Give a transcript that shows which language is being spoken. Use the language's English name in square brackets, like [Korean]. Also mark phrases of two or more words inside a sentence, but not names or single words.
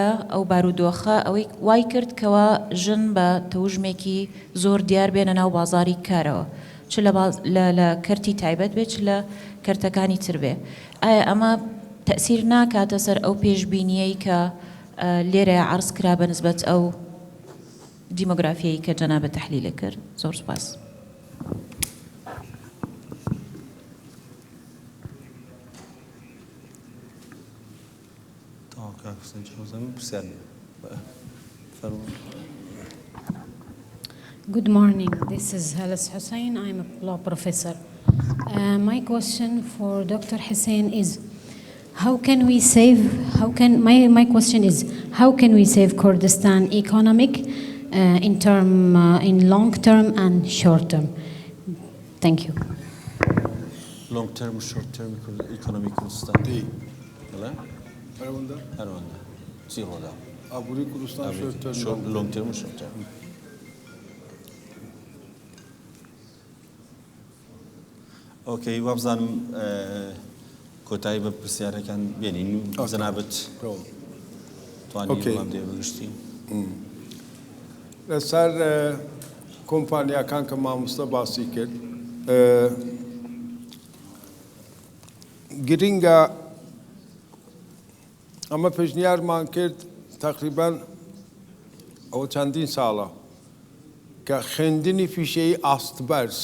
[Central Kurdish] ئەو بارودۆخە ئەوەی وای کرد کەوە ژن بە تەوژمێکی زۆر دیار بێنە ناو بازاری کارەوە چ لە کەرتی تایبەت بێت چ لە کەرتەکانی تر بێ ئایا ئەمە تەسیر ناکاتە سەر ئەو پێشبینیەی کە لێرە عەرز کرا بە نسبەت ئەو دیمۆگرافیەی کە جەنابەت تەحلیلە کرد زۆر سپاس [English] Good morning. This is Halas Hussein. I'm a law professor. My question for Dr. Hussein is, my question is, how can we save Kurdistan economic in long term and short term? Thank you. Long term, short term economic Kurdistan. [Central Kurdish] هەروەندە چی ڕۆدا ئابووری کوردستان [English] long term [Central Kurdish] و [English] short term [Central Kurdish] ئۆکەی وابزانم کۆتایی بە پرسیارەکان بێنین و جەنابەت توانی وڵام دێ بگشتی لەسەر کۆمپانیاکان کە مامۆستا باسی کرد گرینگە ئەمە پێشنیارمان کرد تقریبان ئەوە چەندین ساڵە کە خوێندنی فیشەی ئاستبەرز